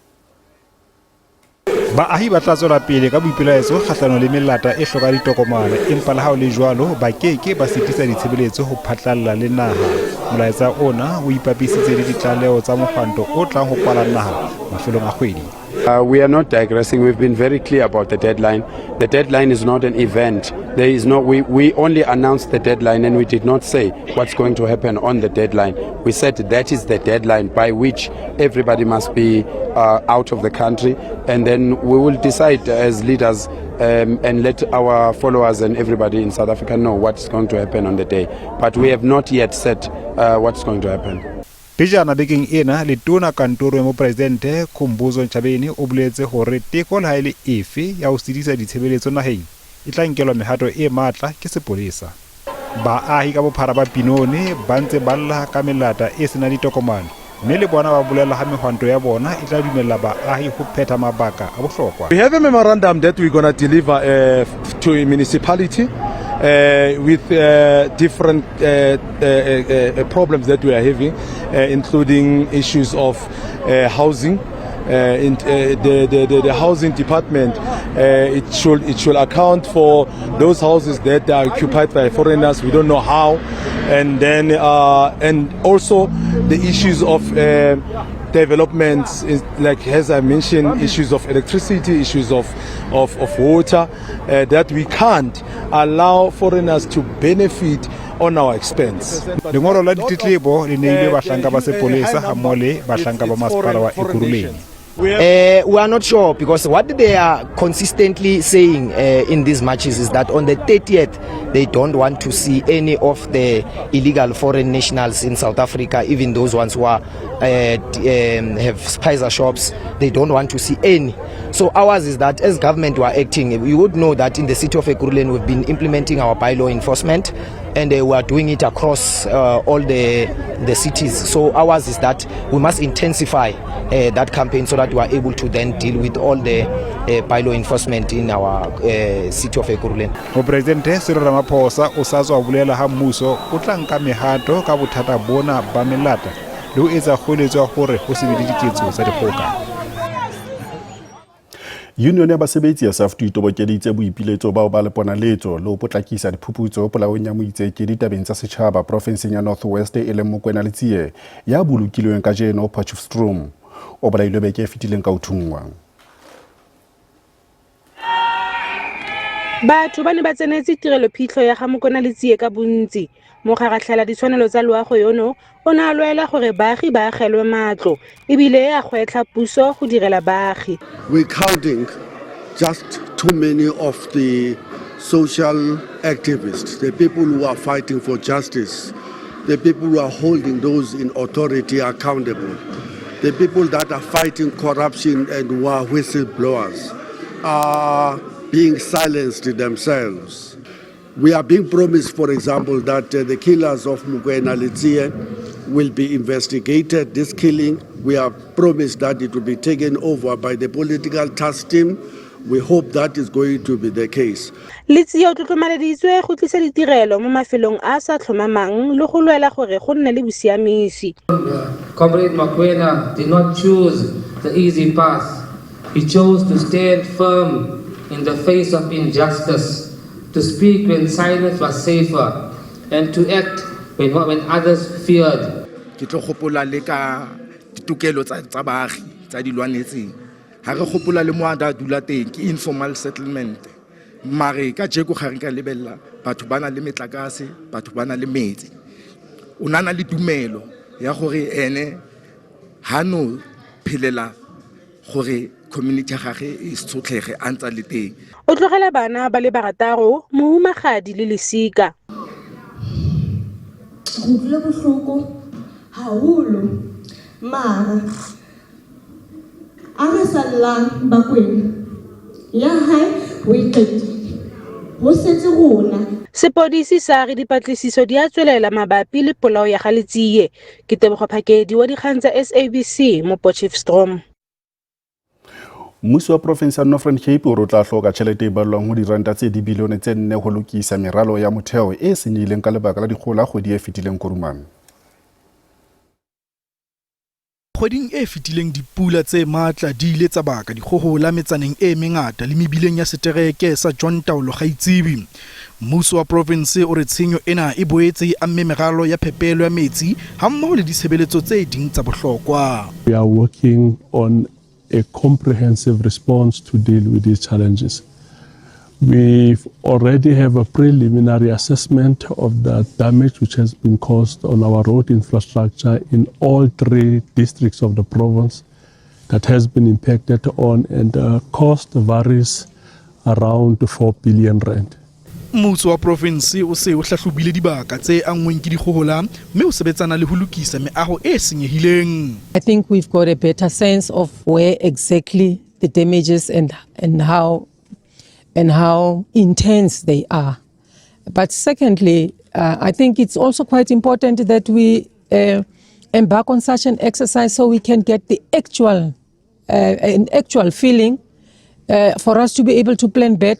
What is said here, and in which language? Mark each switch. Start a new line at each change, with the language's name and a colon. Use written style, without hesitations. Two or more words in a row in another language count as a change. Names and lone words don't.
Southern Sotho: Baahi ba tla tswela pele ka boipelaetso kgahlano le melata e hloka ditokomane, empa le ha o le jwalo ba keke ba sitisa ditshebeletso ho phatlalla le naha. Molaetsa ona o ipapisitse le ditlaleho tsa mokganto o tlang ho kwala naha mafelong a kgwedi.
English: We are not digressing. We've been very clear about the deadline. The deadline is not an event. There is no. We only announced the deadline, and we did not say what's going to happen on the deadline. We said that is the deadline by which everybody must be out of the country, and then we will decide as leaders and let our followers and everybody in South Africa know what's going to happen on the day. But we have not yet said what's going to happen.
Southern Sotho: Pejana bekeng ena le tona kantoro ya mopresidente Khumbuzo Ntshavheni o boletse hore teko le haele efe ya ho sidisa ditshebeletso naheng e tla nkelwa mehato e matla ke sepolesa. Baahi ka bophara ba Pinone ba ntse ba lla ka melata e sena ditokomane, mme le bona ba bolela ha mehwanto ya bona e tla dumella baahi ho phetha mabaka a bohlokwa.
English: We have a memorandum that we're going to deliver to a municipality with different problems that we are having, including issues of housing. In the housing department, it should account for those houses that are occupied by foreigners. We don't know how, and then and also the issues of developments, like as I mentioned, issues of electricity, issues of water, that we can't allow foreigners to benefit on our expense.
Southern Sotho: Lengolo la ditletlebo le neile bahlanka ba sepolesa ha mole bahlanka ba masepala wa Ekurhuleni.
English: We are not sure, because what they are consistently saying in these matches is that on the 30th they don't want to see any of the illegal foreign nationals in South Africa, even those ones who are, have spicer shops. They don't want to see any. So ours is that as government we are acting. You would know that in the city of Ekurhuleni we've been implementing our bylaw enforcement, and we are doing it across all the cities. So ours is that we must intensify that campaign so that we are able to then deal with all the bylaw enforcement in our city of Ekurhuleni.
Southern Sotho: Mopresidente Cyril Ramaphosa o sa tswa bolela ha mmuso o tla nka mehato ka bothata bona ba melata le ho etsa kgoeletso hore ho se be le diketso tsa dikgoka. Union ya basebetsi ya SAFTU e tobokeditse boipiletso bao ba leponaletso le ho potlakisa diphuputso polaong ya Moitseke ditabeng tsa setjhaba profenseng ya North West e leng Mokoena Letsie ya bolokilweng ka jeno Potchefstroom o bolailwe beke e fetileng ka uthungwa.
Tswana: Batho ba ne ba tsenetse tirelo phitlho ya ga Mokoena Letsie ka bontsi. Mogaratlhela ditshwanelo tsa loago yono o ne a lwela gore baagi ba agelwe matlo ebile a gwetlha puso go direla baagi.
English: We're counting just too many of the social activists, the people who are fighting for justice, the people who are holding those in authority accountable, the people that are fighting corruption and who are whistleblowers are being silenced themselves. We are being promised, for example, that the killers of Mokoena Letsie will be investigated. This killing, we are promised that it will be taken over by the political task team. We hope that is going to be the case.
Tswana: Letsie o tlotlomaleditswe go tlisa ditirelo mo mafelong a sa tlhomamang le go lwela gore go nne le bosiamisi.
English: Comrade Mokoena did not choose the easy path. He chose to stand firm in the face of injustice, to speak when silence was safer, and to act when others feared.
Tswana: Ke tlo gopola le ka ditokelo tsa baagi tsa dilwanetseng. Ha re gopola le mo a dula teng ke
English: informal settlement.
Tswana: Mare ka jeko ga re ka lebella batho bana le metlakase, batho bana le metsi. O nana le tumelo ya gore ene ha no phelela gore community gage e tsotlege a ntsa le teng. O tlogela bana ba le barataro mohumagadi le lesika.
Southern Sotho: Go dula bohloko haholo mara a re sallang Bakwena ya hae o iqedile ho setse rona.
Tswana: Sepodisi sa re dipatlisiso di a tswelela mabapi le polao ya ga Letsie. Ke Tebogo Phakedi wa dikgang tsa SABC mo Potchefstroom.
Southern Sotho: Mmuso wa province ya Northern Cape o tla hloka tjhelete e balwang ho diranta tse dibilione tse 4 ho lokisa meralo ya motheo e senyileng ka lebaka la dikgola kgwedi e fetileng Kurumane. Kgweding e fetileng dipula tse matla di ile tsa baka dikgohola metsaneng e mengata le mebileng ya setereke sa John Taolo Gaitsebi. Mmuso wa province o re tshenyo ena e boetse e amme meralo ya phepelo ya metsi hammoho le ditshebeletso tse ding tsa bohlokwa.
English: We are working on a comprehensive response to deal with these challenges. We already have a preliminary assessment of the damage which has been caused on our road infrastructure in all 3 districts of the province that has been impacted on, and the cost varies around 4 billion rand.
Southern Sotho: Mmuso wa province o se o hlahlobile dibaka tse angweng ke dikgohola mme o sebetsana le ho lokisa meaho e senyehileng.
English: I think we've got a better sense of where exactly the damages and how intense they are. But secondly, I think it's also quite important that we embark on such an exercise so we can get the an actual feeling for us to be able to plan better.